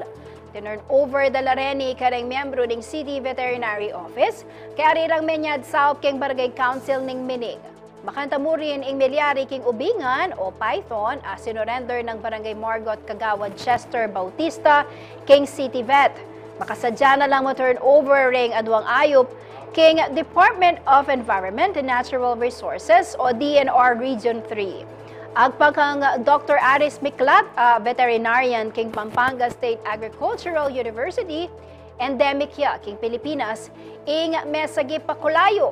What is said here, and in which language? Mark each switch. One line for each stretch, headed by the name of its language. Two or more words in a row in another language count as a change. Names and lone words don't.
Pampanga: Tinurn over dala reni kareng miyembro ning City Veterinary Office kaya arirang menyad South king Barangay Council ning Mining. Makanta mo rin ing milyari king ubingan o python sinurrender ng Barangay Margot Kagawad Chester Bautista king City Vet. Makasadya na lang mo turn over ring adwang ayop king Department of Environment and Natural Resources o DNR Region 3. Agpakang Dr. Aris Miklat, veterinarian king Pampanga State Agricultural University, endemic ya king Pilipinas, ing mesagi pakulayo.